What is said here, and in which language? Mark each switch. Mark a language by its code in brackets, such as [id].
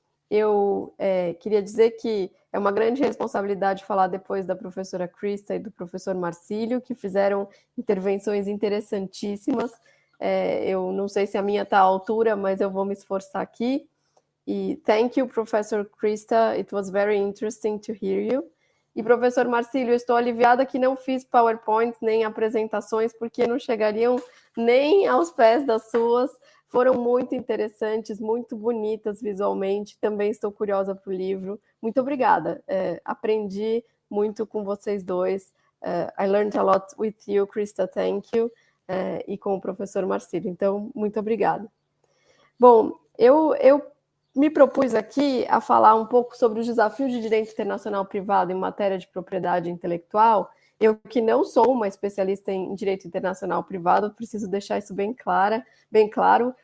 [pt] Eu queria dizer que é uma grande responsabilidade falar depois da professora Krista e do professor Marcílio, que fizeram intervenções interessantíssimas. Eu não sei se a minha está à altura, mas eu vou me esforçar aqui. E [en] thank you, Professor Krista. It was very interesting to hear you. [pt] E, professor Marcílio, estou aliviada que não fiz PowerPoints nem apresentações, porque não chegariam nem aos pés das suas. Foram muito interessantes, muito bonitas visualmente. Também estou curiosa para o livro. Muito obrigada. Aprendi muito com vocês dois. [en] I learned a lot with you, Krista. Thank you. [pt] E com o professor Marcílio. Então, muito obrigada. Bom, eu me propus aqui a falar um pouco sobre os desafios de direito internacional privado em matéria de propriedade intelectual. Eu, que não sou uma especialista em direito internacional privado, preciso deixar isso bem claro.